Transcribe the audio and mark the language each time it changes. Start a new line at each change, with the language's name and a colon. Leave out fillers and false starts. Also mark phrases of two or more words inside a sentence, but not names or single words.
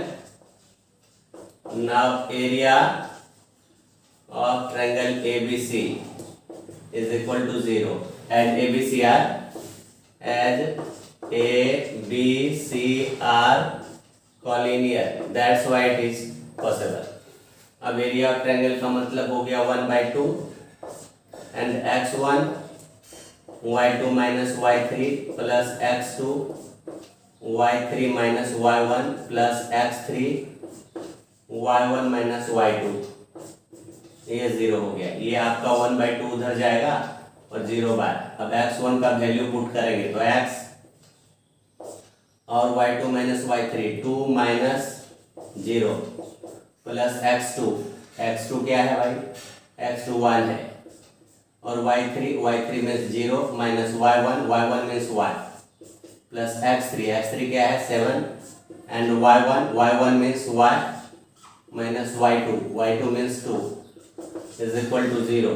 English: Now area of triangle ABC is equal to 0, and ABC are collinear. That's why it is possible. अब area of triangle
Hindi: का मतलब हो गया
English: 1/2 and x1 y2 minus y3 plus x2 y3 minus y1 plus x3 y1 minus y2,
Hindi: ये 0 हो गया। ये आपका 1/2 उधर जाएगा और 0 बार। अब x1 का
English: value put
Hindi: करेंगे तो x और y2
English: minus y3 2 minus 0 plus x2
Hindi: क्या है भाई, x2 1 है, और y3
English: means 0 minus y1 means y plus x3
Hindi: क्या है 7
English: and y1 means y minus y2 means 2 is equal to 0.